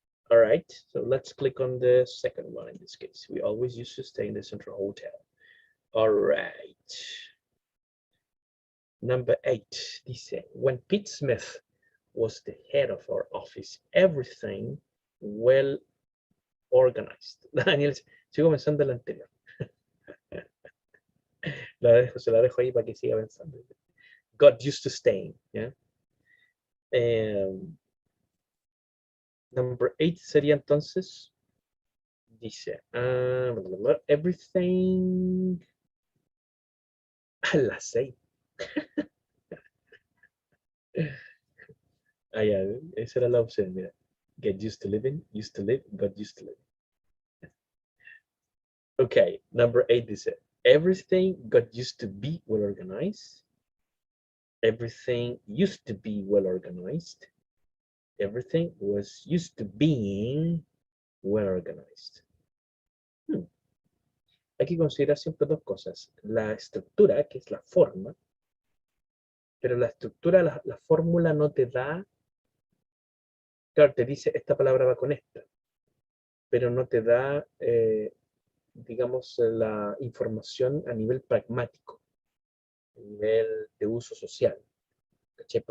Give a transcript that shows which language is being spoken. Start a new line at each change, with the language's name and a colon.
English: All right, so let's click on the second one in this case. We always used to stay in the Central Hotel. All right. Number 8,
Spanish: dice,
English: when Pete Smith was the head of our office, everything well organized.
Spanish: Daniel, sigo pensando en la anterior. Se la dejo ahí para que siga pensando.
English: Got used to staying, yeah. Number 8
Spanish: sería entonces, dice,
English: everything
Spanish: a las 6. Ah, ya, esa era la opción, mira.
English: Get used to living, used to live, got used to live. Okay, number 8
Spanish: dice,
English: everything got used to be well organized. Everything used to be well organized. Everything was used to being well organized.
Spanish: Hay que considerar siempre dos cosas. La estructura, que es la forma, pero la estructura, la fórmula no te da, claro, te dice esta palabra va con esta, pero no te da, digamos, la información a nivel pragmático, a nivel de uso social, ¿cachai?